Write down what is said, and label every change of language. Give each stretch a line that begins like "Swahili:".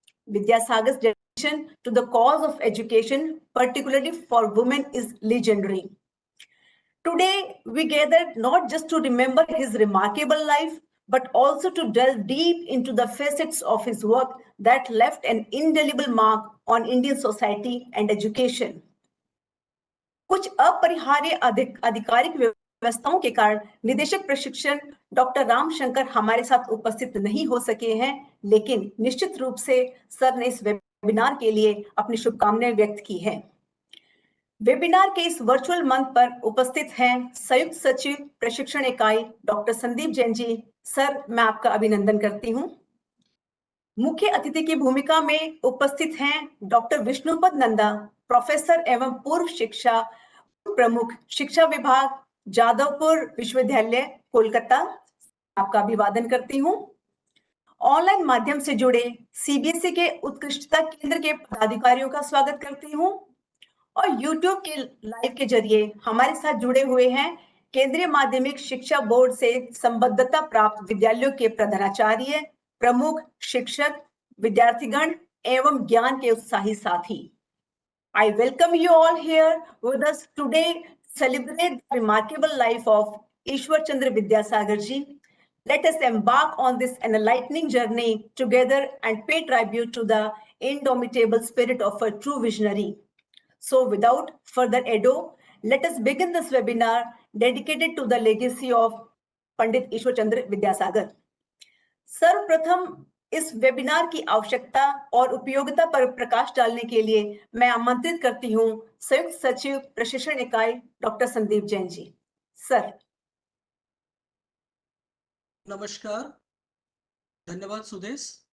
English: Vidyasagar's dedication to the cause of education, particularly for women, is legendary. Today, we gathered not just to remember his remarkable life, but also to delve deep into the facets of his work that left an indelible mark on Indian society and education.
Hindi: कुछ अपरिहार्य आधिकारिक व्यवस्थाओं के कारण निदेशक प्रशिक्षण doctor Ramshankar हमारे साथ उपस्थित नहीं हो सके हैं, लेकिन निश्चित रूप से सर ने इस वेबिनार के लिए अपनी शुभकामनाएं व्यक्त की हैं। वेबिनार के इस वर्चुअल मंच पर उपस्थित हैं संयुक्त सचिव प्रशिक्षण इकाई डॉक्टर संदीप जैन जी। सर, मैं आपका अभिनंदन करती हूं। मुख्य अतिथि की भूमिका में उपस्थित हैं डॉक्टर विष्णुपद नंदा, प्रोफेसर एवं पूर्व शिक्षा प्रमुख, शिक्षा विभाग, जादवपुर विश्वविद्यालय, कोलकाता। आपका अभिवादन करती हूं। ऑनलाइन माध्यम से जुड़े सीबीएसई के उत्कृष्टता केंद्र के पदाधिकारियों का स्वागत करती हूं और YouTube के लाइव के जरिए हमारे साथ जुड़े हुए हैं केंद्रीय माध्यमिक शिक्षा बोर्ड से संबद्धता प्राप्त विद्यालयों के प्रधानाचार्य, प्रमुख, शिक्षक, विद्यार्थीगण एवं ज्ञान के उत्साही साथी।
English: I welcome you all here with us today to celebrate the remarkable life of Ishwar Chandra Vidyasagar ji. Let us embark on this enlightening journey together and pay tribute to the indomitable spirit of a true visionary. So without further ado, let us begin this webinar dedicated to the legacy of Pandit Ishwar Chandra Vidyasagar.
Hindi: सर्वप्रथम इस webinar की आवश्यकता और उपयोगिता पर प्रकाश डालने के लिए मैं आमंत्रित करती हूं संयुक्त सचिव प्रशिक्षण इकाई डॉक्टर संदीप जैन जी। सर। नमस्कार, धन्यवाद सुदेश।